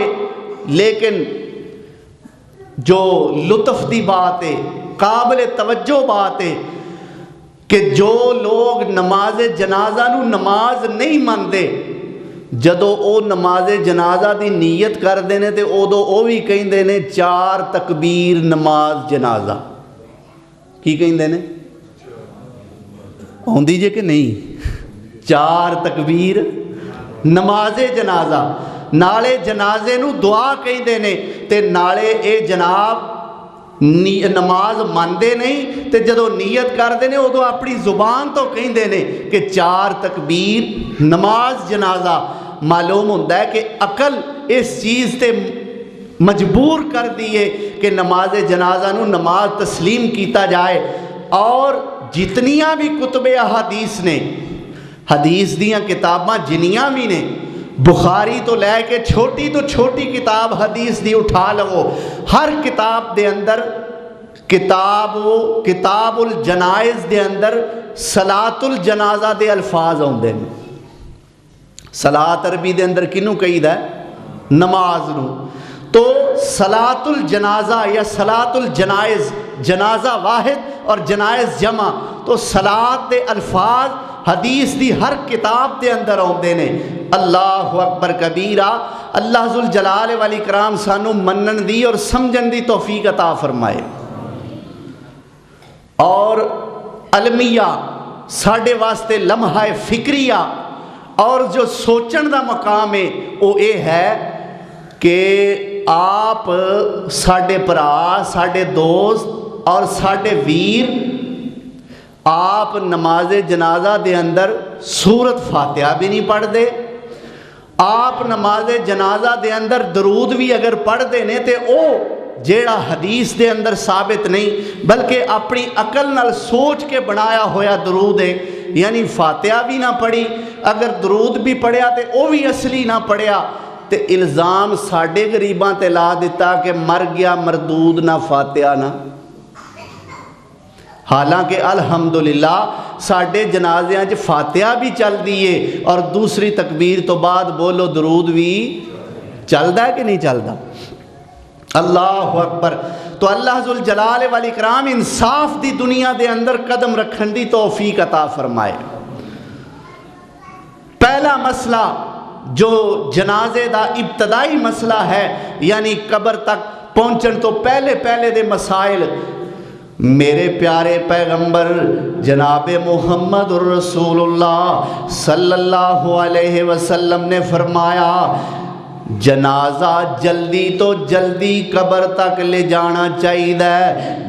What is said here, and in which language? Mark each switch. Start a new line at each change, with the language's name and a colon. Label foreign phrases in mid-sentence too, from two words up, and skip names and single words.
Punjabi: لیکن جو لطف دی بات ہے، قابل توجہ بات ہے کہ جو لوگ نماز جنازہ نو نماز نہیں مانتے، جدو او نماز جنازہ دی نیت کر دینے تے ادو او بھی کہندے نے 4 تکبیر نماز جنازہ۔ کی کہندے نے؟ ہوندی جے کہ نہیں؟ 4 تکبیر نماز جنازہ، نالے جنازے نو دعا کہندے نے تے نالے اے جناب نماز ماندے نہیں تے جدو نیت کردے نے ادو اپنی زبان تو کہندے نے کہ 4 تکبیر نماز جنازہ۔ معلوم ہوتا ہے کہ عقل اس چیز تے مجبور کر دیئے کہ نماز جنازہ نو نماز تسلیم کیتا جائے۔ اور جتنیاں بھی کتب احادیث نے، حدیث دیاں کتاباں جنیاں بھی نے، بخاری تو لے کے چھوٹی تو چھوٹی کتاب حدیث دی اٹھا لو، ہر کتاب دے اندر
Arabic: کتاب الجنائز
Punjabi: دے اندر
Arabic: صلاۃ الجنازہ
Punjabi: دے الفاظ آتے ہیں. صلاۃ عربی دے اندر کنوں کہی دا ہے؟ نماز نو. تو
Arabic: صلاۃ الجنازہ
Punjabi: یا
Arabic: صلاۃ الجنائز،
Punjabi: جنازہ واحد اور جنائز جمع، تو صلاۃ دے الفاظ حدیث دی ہر کتاب دے اندر آتے ہیں.
Arabic: اللہ اکبر کبیرہ. اللہ ذوالجلال والاکرام
Punjabi: سانو منن دی اور سمجھن دی توفیق عطا فرمائے. اور المیہ ساڈے واسطے لمحہ فکریہ اور جو سوچن دا مقام ہے
Urdu: وہ یہ ہے کہ
Punjabi: آپ ساڈے برا، ساڈے دوست اور ساڈے ویر، آپ نماز جنازہ دے اندر سورت فاتحہ بھی نہیں پڑھ دے. آپ نماز جنازہ دے اندر درود بھی اگر پڑھ دے نے تے او جیڑا حدیث دے اندر ثابت نہیں بلکہ اپنی عقل نال سوچ کے بنایا ہویا درود ہے. یعنی فاتحہ بھی نہ پڑھی، اگر درود بھی پڑھیا تے او بھی اصلی نہ پڑھیا تے الزام ساڈے غریباں تے لا دیتا کہ مر گیا مردود نہ فاتحہ نہ. حالانکہ الحمدللہ ساڈے جنازیاں چ فاتحہ بھی چل دیئے اور دوسری تکبیر تو بعد بولو درود بھی چلدا ہے کہ نہیں چلدا؟
Arabic: اللہ اکبر.
Punjabi: تو
Arabic: اللہ ذوالجلال والاکرام
Punjabi: انصاف دی دنیا دے اندر قدم رکھن دی توفیق عطا فرمائے. پہلا مسئلہ جو جنازے دا ابتدائی مسئلہ ہے، یعنی قبر تک پہنچن تو پہلے دے مسائل، میرے پیارے پیغمبر جناب محمد الرسول اللہ
Arabic: صلی اللہ علیہ وسلم
Punjabi: نے فرمایا جنازہ جلدی تو جلدی قبر تک لے جانا چاہیے.